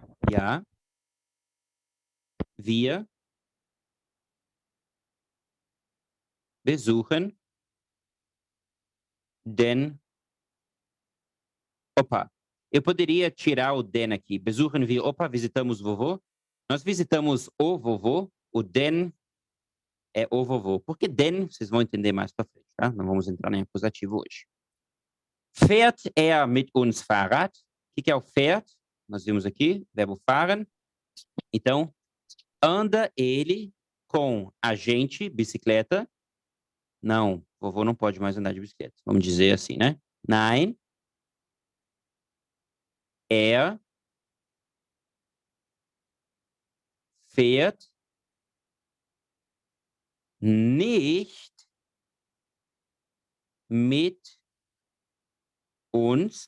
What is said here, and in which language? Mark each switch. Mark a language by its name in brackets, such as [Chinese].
[German] Ja. Wir besuchen den Opa. [Portuguese] Eu poderia tirar o den aqui. [German] Besuchen wir Opa? [Portuguese] Visitamos o vovô? Nós visitamos o vovô. O den é o vovô. Porque den, vocês vão entender mais para frente, tá? Não vamos entrar em acusativo hoje. [German] Fährt er mit uns Fahrrad? [Portuguese] O que é o fährt? Nós vimos aqui, verbo fahren. Então, anda ele com a gente, bicicleta? Não, vovô não pode mais andar de bicicleta. Vamos dizer assim, né? [German] Nein. Er fährt nicht mit uns.